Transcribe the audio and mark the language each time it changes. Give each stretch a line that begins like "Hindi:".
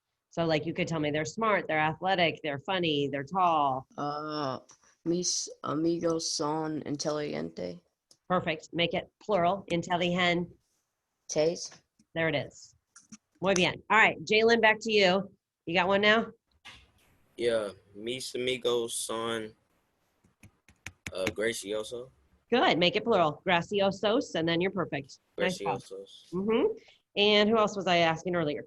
English: So like you could tell me they're smart, they're athletic, they're funny, they're tall.
Spanish: Mis amigos son inteligente.
English: Perfect. Make it plural. Inteligentes. There it is. Muy bien. All right, Jalen, back to you. You got one now?
Spanish: Yeah, mis amigos son gracioso.
English: Good. Make it plural. Graciosos, and then you're perfect. Nice job.
Spanish: Graciosos.
English: And who else was I asking earlier?